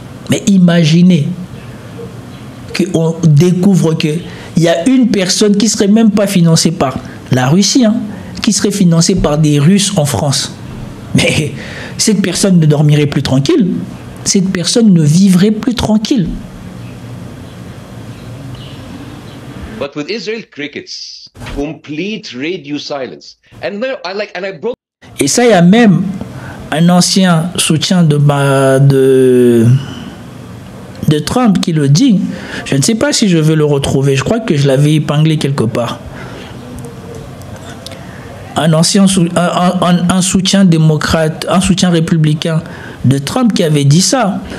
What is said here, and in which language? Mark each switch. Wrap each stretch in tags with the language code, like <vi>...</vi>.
<fr>Mais imaginez qu'on découvre qu'il y a une personne qui ne serait même pas financée par la Russie, hein. qui serait financé par des Russes en France. Mais cette personne ne dormirait plus tranquille. Cette personne ne vivrait plus tranquille.</fr> <en>But with Israel crickets, complete radio silence. And there, I brought.</en> <fr>Et ça, il y a même un ancien soutien de Trump qui le dit. Je ne sais pas si je vais le retrouver. Je crois que je l'avais épinglé quelque part. Un soutien démocrate, un soutien républicain de Trump qui avait dit ça.</fr>